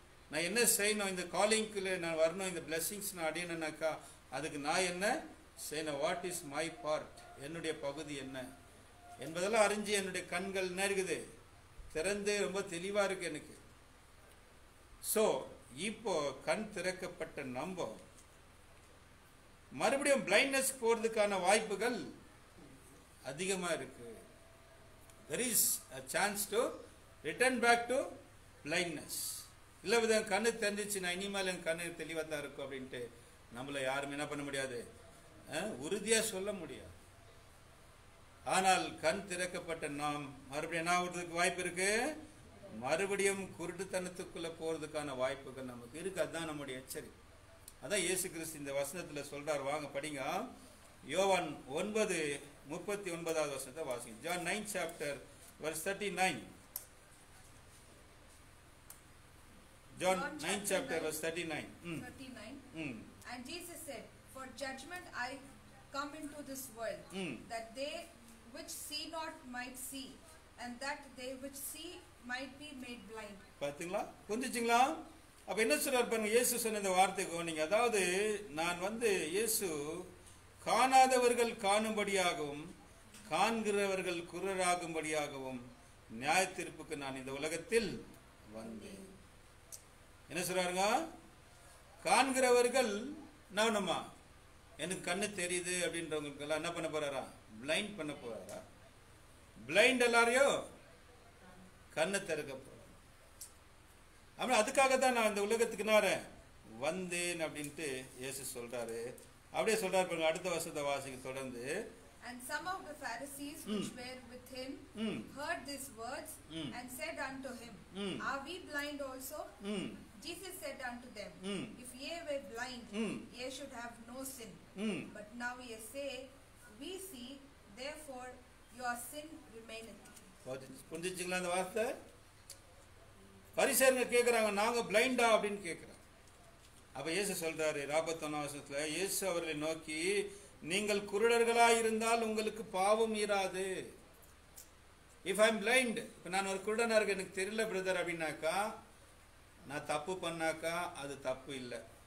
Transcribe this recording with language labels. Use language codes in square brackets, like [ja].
[ta] நான் என்ன செய்யணும், இந்த காலிங்குள்ள நான் வரணும், இந்த பிளெஸிங்ஸ் நான் அடையணும்னாக்கா அதுக்கு நான் என்ன செய்யணும், [en] what is my part, [ta] என்னுடைய பகுதி என்ன என்பதெல்லாம் அறிஞ்சு என்னுடைய கண்கள் என்ன இருக்குது, திறந்து ரொம்ப தெளிவா இருக்கு எனக்கு. ஸோ இப்போ கண் திறக்கப்பட்ட நம்ப மறுபடியும் பிளைண்ட்னஸ் போறதுக்கான வாய்ப்புகள் அதிகமா இருக்கு. [en] there is a chance to return back to blindness. [ta] இல்லை வித கண்ணு தெரிஞ்சிச்சு, நான் இனிமேல் என் கண்ணு தெளிவாக தான் இருக்கும் அப்படின்ட்டு நம்மளை யாரும் என்ன பண்ண முடியாது, உறுதியா சொல்ல முடியாது. ஆனால் கண் திறக்கப்பட்ட நாம் மறுபடியும் என்ன ஆகுறதுக்கு வாய்ப்பு இருக்கு, மறுபடியும் குருட்டுத்தனத்துக்குள்ள போறதுக்கான வாய்ப்புகள் நமக்கு இருக்கு. அதுதான் நம்முடைய எச்சரிக்கை. அதான் இயேசு கிறிஸ்து இந்த வசனத்துல சொல்றார். வாங்க படிங்க. யோவான் 9:39 வாசிங்க. [en] John 9 chapter verse 39. John 9 chapter verse 39. 39. And Jesus said, for judgment I come into this world, that they which see not might see, and that they which see might be made blind. [ta] பாத்தீங்களா, புரிஞ்சுச்சுங்களா? அப்ப என்ன சொல்றாரு பாருங்க, இயேசு சொன்ன இந்த வார்த்தை கவனிங்க. அதாவது நான் இயேசு காணாதவர்கள் காணும்படியாகவும் காண்கிறவர்கள் குருடராகும்படியாகவும் நியாய தீர்ப்புக்கு நான் இந்த உலகத்தில் வந்தேன். என்ன சொல்றாருங்க, காண்கிறவர்கள் நானுமா, எனக்கு கண்ணு தெரியுது அப்படின்றவங்களுக்கு எல்லாம் என்ன பண்ண போறாரா, பிளைண்ட் பண்ண போறாரா. பிளைண்ட் எல்லாரையும் கண்ணை திறக்கப்படும். அப்படி அதுக்காக தான் நான் இந்த உலகத்துக்கு வந்தேன் அப்படின்ட்டு இயேசு சொல்றாரு. அப்படியே சொல்றாரு பாருங்க, அடுத்த வசனத்தை வாசிக்க தொடர்ந்து. [en] And some of the Pharisees which were with him heard these words and said unto him, Are we blind also? Jesus said unto them, If ye were blind, ye should have no sin. But now ye say, We see, therefore your sin remaineth. [ta] புரிஞ்சுச்சுங்களா அந்த வார்த்தை? பரிசேயர்கள் கேட்குறாங்க, நாங்க பிளைண்டா அப்படின்னு கேட்குறாங்க. அப்ப இயேசு சொல்றாரு 41 வசனத்துல, இயேசு அவர்களை நோக்கி, நீங்கள் குருடர்களாய் இருந்தால் உங்களுக்கு பாவம் ஈராது. [en] if I am blind, [ta] இப்போ நான் ஒரு குருடனா இருக்கு, எனக்கு தெரியல பிரதர் அப்படின்னாக்கா, நான் தப்பு பண்ணாக்கா அது தப்பு இல்லை.